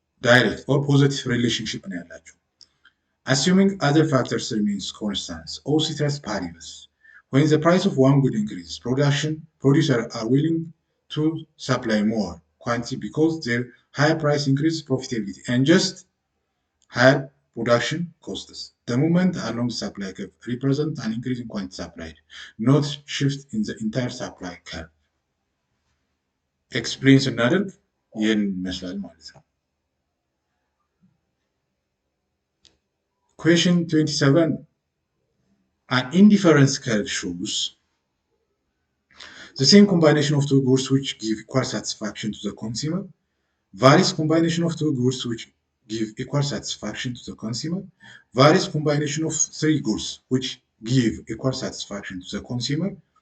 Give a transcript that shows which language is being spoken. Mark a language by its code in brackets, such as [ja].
[en] Direct or positive relationship [am] ነው ያላቸው። [en] Assuming other factors remains constant, or ceteris paribus, when the price of one good increases, producers are willing to supply more quantity because their higher price increases profitability and just higher production costs. The movement along the supply curve represents an increase in quantity supplied, not shift in the entire supply curve. [am] Explain ስናደርግ ይህን ይመስላል ማለት ነው። [en] Question 27. An indifference curve shows the same combination of two goods which give equal satisfaction to the consumer, various combination of two goods which give equal satisfaction to the consumer. Various combination of three goods which give equal satisfaction to the consumer.